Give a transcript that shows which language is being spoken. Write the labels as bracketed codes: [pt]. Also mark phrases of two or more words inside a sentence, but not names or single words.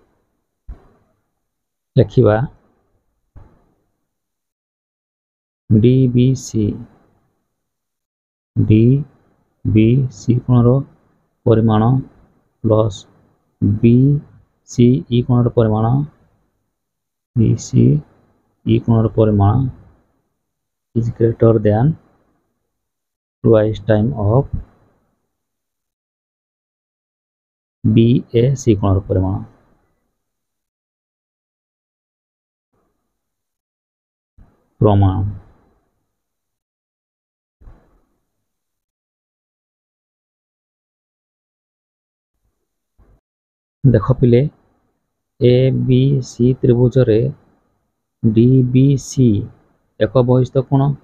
[or] ଲେଖିବା DBC କୋଣର ପରିମାଣ ପ୍ଲସ୍ BCE କୋଣର ପରିମାଣ [en] is greater than twice time of [or] BAC କୋଣର ପରିମାଣ। ପ୍ରମାଣ ଦେଖ ପିଲେ ABC ତ୍ରିଭୁଜରେ DBC ଏକ ବହିସ୍ଥ କୋଣ।